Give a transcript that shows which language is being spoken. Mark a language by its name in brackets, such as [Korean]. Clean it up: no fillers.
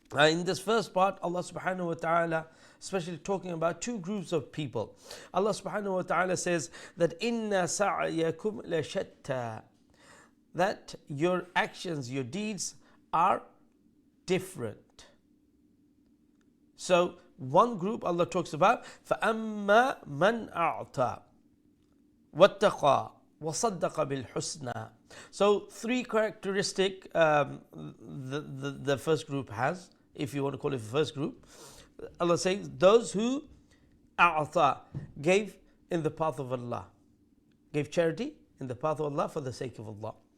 [English] In this first part, Allah subhanahu wa ta'ala especially talking about two groups of people. Allah subhanahu wa ta'ala says that [Arabic] inna sa'yakum la shatta, [English] that your actions, your deeds are different. So one group Allah talks about [Arabic] فَأَمَّا مَنْ أَعْطَى وَاتَّقَى وَصَدَّقَ بِالْحُسْنَى. [English] So three characteristic the first group has, if you want to call it the first group. Allah says those who a'ta, gave in the path of Allah, gave charity in the path of Allah for the sake of Allah.